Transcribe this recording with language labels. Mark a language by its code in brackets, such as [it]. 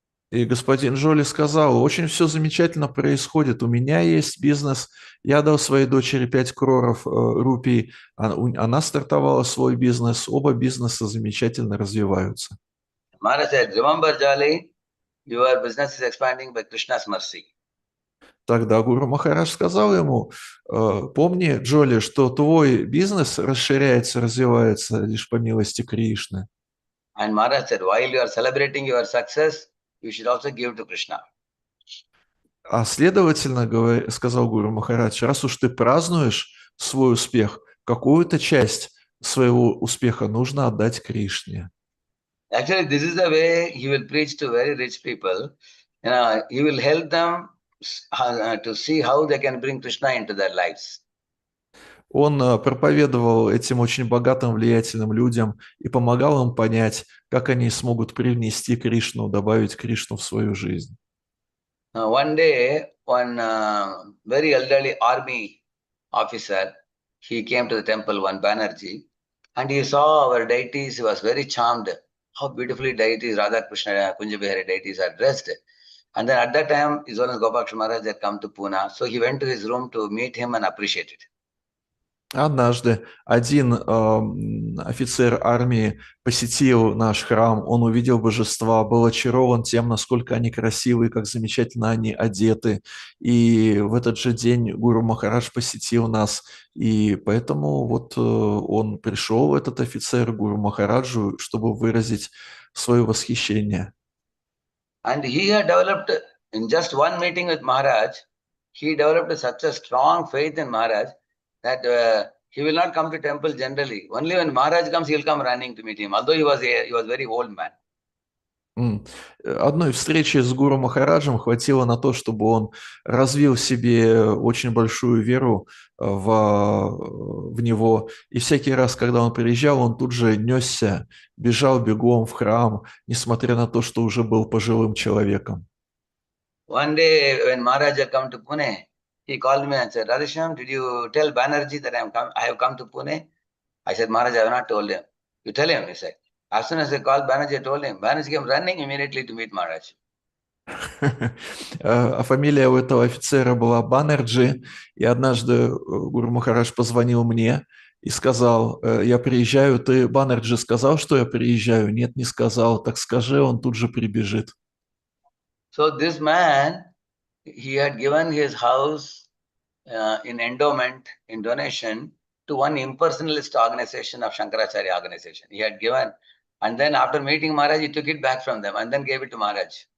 [ru] И господин Джоли сказал, очень все замечательно происходит, у меня есть бизнес, я дал своей дочери 5 кроров рупий, она стартовала свой бизнес, оба бизнеса замечательно развиваются. [en] Maharaj said, "Remember, Jolly, your business is expanding by Krishna's mercy." [ru] Тогда Гуру Махарадж сказал ему, помни, Джоли, что твой бизнес расширяется, развивается лишь по милости Кришны. [en] And Maharaj said, while you are celebrating your success, you should also give to Krishna. [ru] А следовательно, сказал Гуру Махарадж, раз уж ты празднуешь свой успех, какую-то часть своего успеха нужно отдать Кришне. [en] Actually, this is the way he will preach to very rich people. He will help them to see how they can bring Krishna into their lives. [ru] Он проповедовал этим очень богатым, влиятельным людям и помогал им понять, как они смогут привнести Кришну, добавить Кришну в свою жизнь. [en] One day, one very elderly army officer, he came to the temple, one Banerjee, and he saw our deities. He was very charmed. How beautifully deities, Radha Krishna, Kunjabihari deities are dressed. And then at that time, His Holiness Gopal Maharaj had come to Pune. So he went to his room to meet him and appreciate it. [ru] Однажды один офицер армии посетил наш храм, он увидел божества, был очарован тем, насколько они красивые, как замечательно они одеты. И в этот же день Гуру Махарадж посетил нас, и поэтому вот он пришел, этот офицер, Гуру Махараджу, чтобы выразить свое восхищение. [en] And he had developed, in just one meeting with Maharaj, he developed such a strong faith in Maharaj that he will not come to temple generally. Only when Maharaj comes, he will come running to meet him, although he was very old man. [ru] Одной встречи с Гуру Махараджем хватило на то, чтобы он развил в себе очень большую веру в него. И всякий раз, когда он приезжал, он тут же несся, бежал бегом в храм, несмотря на то, что уже был пожилым человеком. [en] One day when Maharaj had come to Pune, he called me and said, Radhe Shyam, did you tell Banerjee that I have come to Pune? I said, Maharaj, I have not told him. You tell him, he said. As soon as I called Banerjee, I told him. Banerjee came running immediately to meet Maharaj. [ru] А фамилия у этого офицера была Баннерджи, и однажды Гуру Махарадж позвонил мне и сказал: я приезжаю, ты, Баннерджи, сказал, что я приезжаю? Нет, не сказал. Так скажи, он тут же прибежит. [en] So this man, he had given his house in endowment, in donation, to one impersonalist organization of Shankaracharya organization. He had given, and then after meeting Maharaj, he took it back from them and then gave it to Maharaj.